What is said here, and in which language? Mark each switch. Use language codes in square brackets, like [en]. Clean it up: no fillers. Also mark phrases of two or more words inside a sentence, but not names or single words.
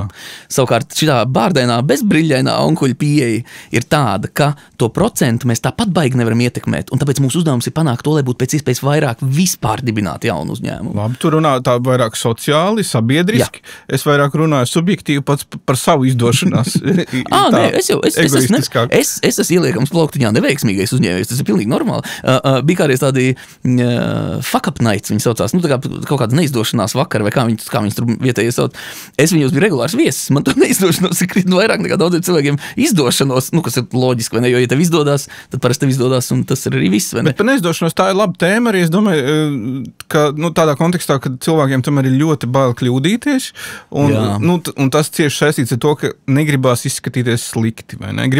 [lv] Savukārt šitā bārdainā bezbriļainā onkuļa pieeja ir tāda, ka to procentu mēs tāpat baigi nevaram ietekmēt, un tāpēc mūsu uzdevums ir panākt to, lai būtu pēc iespējas vairāk vispār dibināt jaunu uzņēmumu. Labi, tu runā tā vairāk sociāli, sabiedriski. Jā. Es vairāk runāju subjektīvi pats par savu izdošanās. Nē, es esmu ieliekams plauktiņā neveiksmīgais uzņēmējs, tas ir pilnīgi normāli. Bija kādreiz tādi [en] fuck up nights, [lv] viņi saucās, tā kā kaut kāda neizdošanās vakar, vai kā viņus tur vietējie sauc. Es viņos biju regulārs viesis, man tur neizdošanos ir krietni vairāk nekā daudziem cilvēkiem izdošanos, kas ir loģiski, vai ne, jo ja tev izdodas, tad parasti tev izdodas, un tas ir arī viss, vai ne? Bet par neizdošanos tā ir laba tēma arī, es domāju, ka tādā kontekstā, kad cilvēkiem tomēr ir ļoti bail kļūdīties, un tas cieši saistīts ar to, ka negribās izskatīties slikti, vai ne?